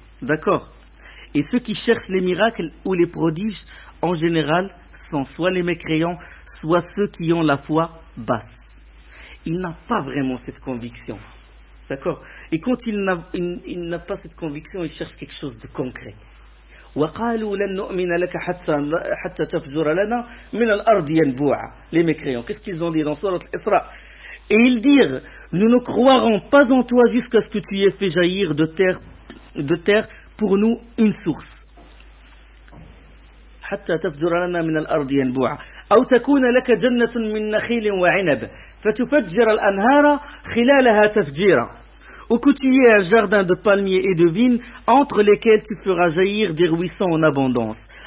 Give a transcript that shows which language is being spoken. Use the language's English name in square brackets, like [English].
[French] D'accord ? Et ceux qui cherchent les miracles ou les prodiges, en général, sont soit les mécréants, soit ceux qui ont la foi basse. Ils n'ont pas vraiment cette conviction. D'accord ? Et quand il n'a pas cette conviction, il cherche quelque chose de concret. [Arabic] وَقَالُوا لَنْ نُؤْمِنَ لَكَ حَتَّى تَفْجُرَ لَنَا مِنَ الْأَرْضِ يَنْبُوعَ [French] Les mécréants, qu'est-ce qu'ils ont dit dans Sourate l'Isra? Et ils dirent, nous ne croirons pas en toi jusqu'à ce que tu aies fait jaillir de terre pour nous une source. [Arabic] حَتَّى تَفْجُرَ لَنَا مِنَ الْأَرْضِ يَنْبُوعَ أَوْ تَكُونَ لَكَ جَنَّةٌ مِنْ نَخِيلٍ وَعِنَبٍ فَتُفَجِّرَ الْأَنْهَارَ خِلَالَهَا تَفْجِيرًا [French] Ou que tu aies un jardin de palmiers et de vignes, entre lesquels tu feras jaillir des ruisseaux en abondance.